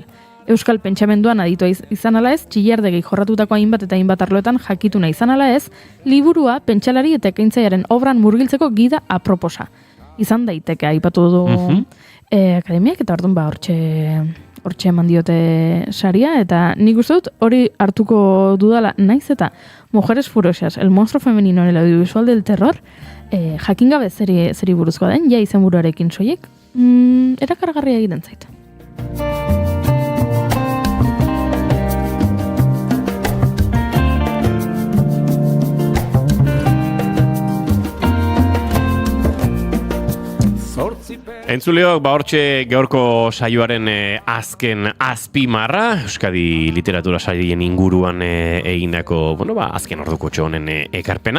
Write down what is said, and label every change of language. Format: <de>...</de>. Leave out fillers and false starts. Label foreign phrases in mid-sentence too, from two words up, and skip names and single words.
<eu>Euskal pentsamenduan aditua izan ala ez, Txillardegi jorratutako hainbat eta hainbat arloetan jakituna izan ala ez, liburua pentsalari eta ekaintzaiaren obran murgiltzeko gida aproposa. Izan daiteke aipatu du akademiak, eta orduan hortxe eman diote saria, eta nik uste dut hori hartuko dudala naiz eta Mujeres Furiosas, el monstruo femenino en el audiovisual del terror, jakin gabe zeri buruzkoa den, izen buruarekin soiek, erakargarria egiten zait. Entzuleok, hortxe gaurko saioaren azken azpimarra, Euskadi literatura sarien inguruan egindako, azken orduko txonen ekarpena.</eu>